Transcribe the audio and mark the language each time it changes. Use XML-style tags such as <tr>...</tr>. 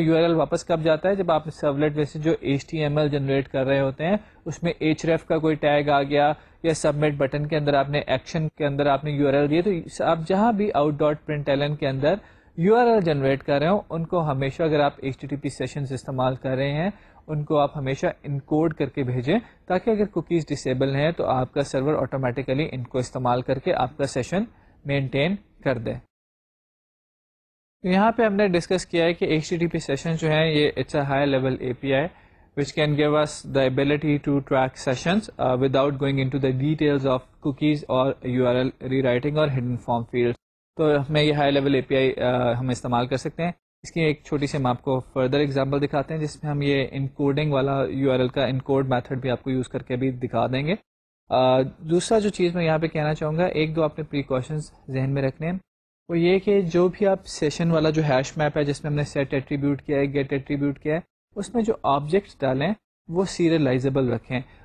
<ur>URL واپس کب جاتا ہے جب آپ سرولیٹ میں سے جو HTML جنریٹ کر رہے ہوتے ہیں اس میں href کا کوئی ٹیگ آ گیا, یا سبمٹ بٹن کے اندر آپ نے ایکشن کے اندر آپ نے URL دیے, تو آپ جہاں بھی out.println کے اندر URL جنریٹ کر رہے ہوں ان کو ہمیشہ, اگر آپ HTTP سیشنز استعمال کر رہے ہیں, ان کو آپ ہمیشہ انکوڈ کر کے بھیجیں, تاکہ اگر کوکیز ڈسیبل ہیں تو آپ کا سرور آٹومیٹیکلی ان کو استعمال کر کے آپ کا سیشن مینٹین کر دے. یہاں پہ ہم نے ڈسکس کیا ہے کہ HTTP سیشن جو ہیں یہ</ur> <en>It's a high level API which can give us the ability to track sessions without going into the details of cookies or URL rewriting or hidden form fields.</en> <ur>تو ہمیں یہ high level API ہم استعمال کر سکتے ہیں. اس کی ایک چھوٹی سی ہم آپ کو فردر ایگزامپل دکھاتے ہیں جس میں ہم یہ انکوڈنگ والا URL کا انکوڈ میتھڈ بھی آپ کو یوز کر کے بھی دکھا دیں گے. دوسرا جو چیز میں یہاں پہ کہنا چاہوں گا, ایک دو آپ نے پریکاشنز ذہن میں رکھنے ہیں, وہ یہ کہ جو بھی آپ سیشن والا جو ہیش میپ ہے جس میں ہم نے سیٹ ایٹریبیوٹ کیا ہے, گیٹ ایٹریبیوٹ کیا ہے, اس میں جو آبجیکٹس ڈالیں وہ سیریلائزیبل رکھیں.</ur>